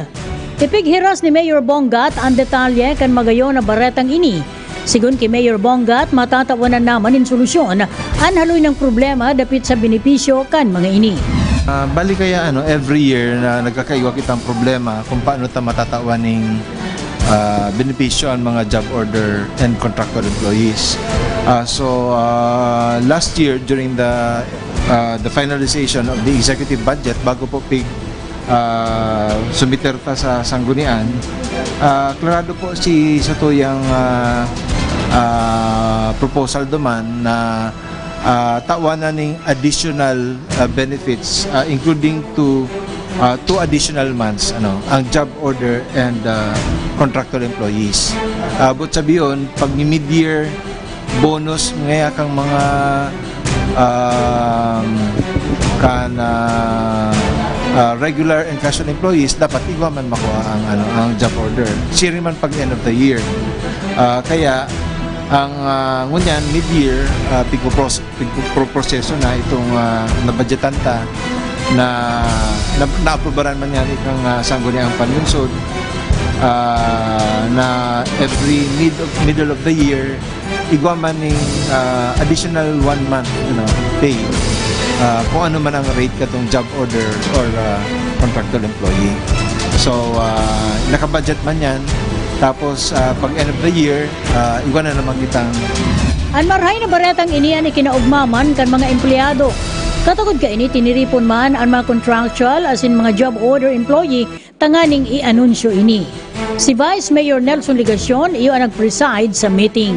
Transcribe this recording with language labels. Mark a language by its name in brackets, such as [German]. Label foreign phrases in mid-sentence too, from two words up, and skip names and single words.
[Bikol] Ipighiras ni Mayor Bongat ang detalye kan magayo na baretang ini. Sigun kay Mayor Bongat, matatawanan naman in solusyon ang haloy ng problema dapit sa benepisyo kan mga ini. Bali kaya [English] every year [Bikol] na nagkakaiwa kitang problema kung paano ta matatawaning benepisyo ang mga [English] job order and contractual employees. Last year during the finalization of the executive budget [Bikol] bago po sumiter ta sa Sangguniang, klarado po sa tuyang proposal duman na tawanan ng [English] additional benefits including two additional months [Bikol] ang [English] job order and contractual employees. [Bikol] But sabiyon pag ni [English] mid-year bonus [Bikol] ngaya kang mga [English] regular and casual employees [Bikol] dapat iwa man makuha ang [English] job order. [Bikol] Siri man pag [English] end of the year. [Bikol] Kaya ang ngunyan mid-year pigproseso na itong nabudgetan ta na naaprobaran man yan itong Sangguniang Panlungsod na [English] every middle of the year [Bikol] igwa man ng [English] additional 1 month pay [Bikol] kung ano man ang rate katong [English] job order or contractual employee. [Bikol] So nakabudget man yan. Tapos pag [English] end of the year, [Bikol] iwan na naman kitang. Ang marhay na baretang iniyan ay kinaugmaman kan mga empleyado. Katugod ka ini tiniripon man ang mga contractual as in mga [English] job order employee [Bikol] tanganing i-anunsyo ini. Si Vice Mayor Nelson Ligacion iyo ang nag-preside sa meeting.